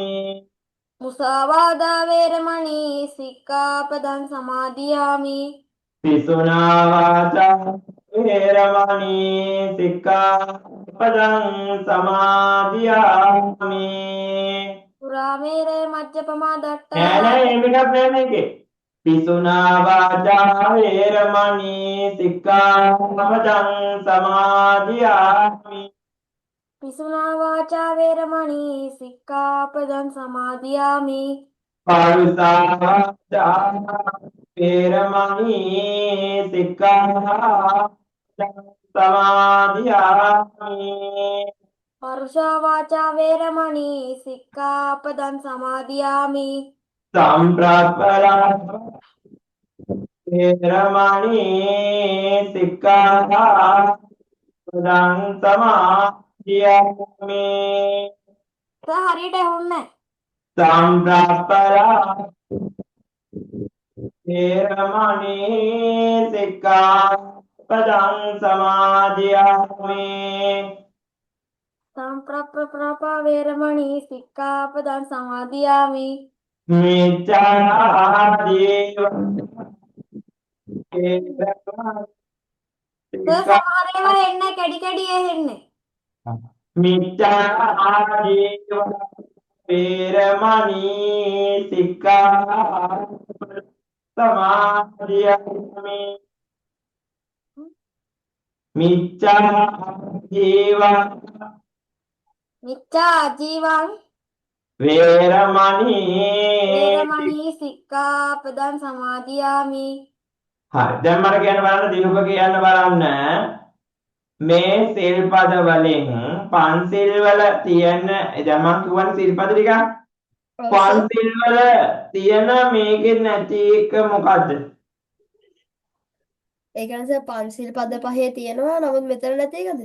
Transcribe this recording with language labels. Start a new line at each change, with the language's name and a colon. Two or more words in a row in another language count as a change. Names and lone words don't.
Pali: මුසාවාදා වේරමණී සික්ඛාපදං සමාදියාමි. පිසුනා වාචා වේරමණී සික්ඛාපදං සමාදියාමි. සුරාමේරය මජ්ජපමා
Sinhala: නෑ
Pali: දට්ටානා
Sinhala: නෑ එහෙම එකක් නෑ මේකේ.
Pali: පිසුනා වාචා වේරමණී සික්ඛාපදං සමාදියාමි. පිසුනා වාචා වේරමණී සික්ඛාපදං සමාදියාමි. පරුසා වාචා වේරමණී සික්ඛාපදං සමාදියාමි. පරුෂා වාචා වේරමණී සික්ඛාපදං සමාදියාමි. සම්ප්‍රාප්පලා වේරමණී සික්ඛාපදං සමාදියාමි.
Sinhala: හරියට ඇහුන්නේ
Pali: සම්ප්‍රාප්පලා වේරමණී සික්ඛාපදං සමාදියාමි. සම්ප්‍රප්ප්‍රප්පා වේරමණී සික්ඛාපදං සමාදියාමි. මිච්ඡා ජීව
Sinhala: සමහර ඒවා එන්නේ කැඩි කැඩි එන්නේ.
Pali: මිච්ඡා ජීව වේරමණී සික්ඛාපදං සමාදියාමි. මිච්ඡා ජීව මිච්ඡා ජීවං වේරමණී. සික්ඛාපදං සමාදියාමි.
Sinhala: හරි දැන් මට කියන්න බලන්න දිනුක කියන්න බලන්න මේ සිල්පද වලින් පන්සිල් වල තියෙන දැන් මම කියවන සිල්පද ටික පන්සිල් වල තියෙන මේකේ නැති එක මොකද්ද? ඒ කියන්නේ පන්සිල් පද පහේ තියෙනවා නමුත් මෙතන නැති එකද?